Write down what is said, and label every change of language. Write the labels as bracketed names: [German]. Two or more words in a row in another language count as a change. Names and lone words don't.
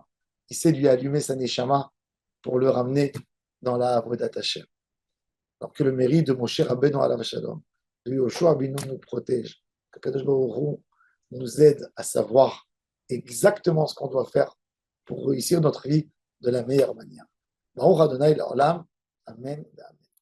[French] Il sait lui allumer sa neshama pour le ramener dans la [Hebrew] עבודת השם. [French] Alors que le mérite de Moshe Rabbeinu [Hebrew] עליו השלום, [French] de Yoshua Binu nous protège. Qu' [Hebrew] הקדוש ברוך הוא [French] nous aide à savoir exactement ce qu'on doit faire pour réussir notre vie de la meilleure manière. [Hebrew] ברוך אדוני לעולם. אמן.